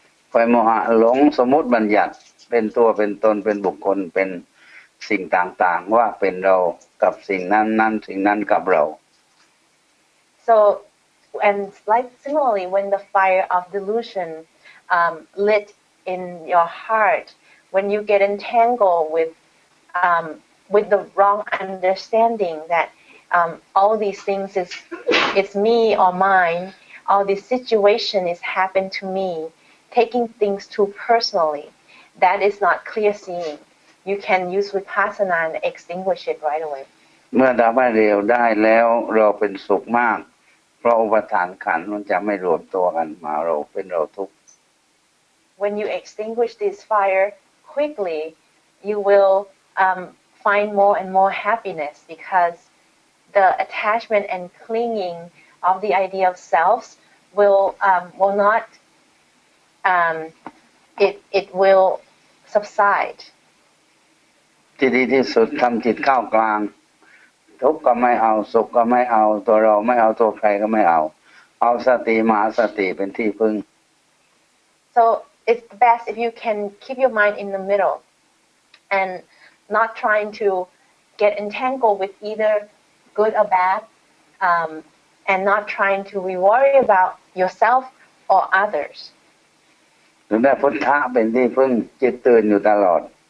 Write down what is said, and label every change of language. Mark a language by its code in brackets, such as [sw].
[th] ไฟโมหะหลงสมมุติบัญญัติเป็นตัวเป็นตนเป็นบุคคลเป็นสิ่งต่างๆว่าเป็นเรากับสิ่งนั้นสิ่งนั้นกับเรา [en] So, and like similarly, when the fire of delusion lit in your heart, when you get entangled with with the wrong understanding that all these things is it's me or mine, all this situation is happened to me, taking things too personally. That is not clear seeing. You can use vipassana and extinguish it right away. [th] เมื่อดับให้เร็วได้แล้วเราเป็นสุขมาก เพราะอุปทานขันธ์มันจะไม่รวมตัวกันมาเราเป็นเราทุกข์ [en] When you extinguish this fire quickly, you will find more and more happiness because the attachment and clinging of the idea of selves will not it will subside. [th] ที่ดีที่สุดทำจิตเข้ากลางทุกข์ก็ไม่เอาสุขก็ไม่เอาตัวเราไม่เอาตัวใครก็ไม่เอาเอาสติมหาสติเป็นที่พึ่ง [en] So it's best if you can keep your mind in the middle and not trying to get entangled with either good or bad, and not trying to worry about yourself or others. [th] ถึงได้พุทธะเป็นที่พึ่งจิตตื่นอยู่ตลอด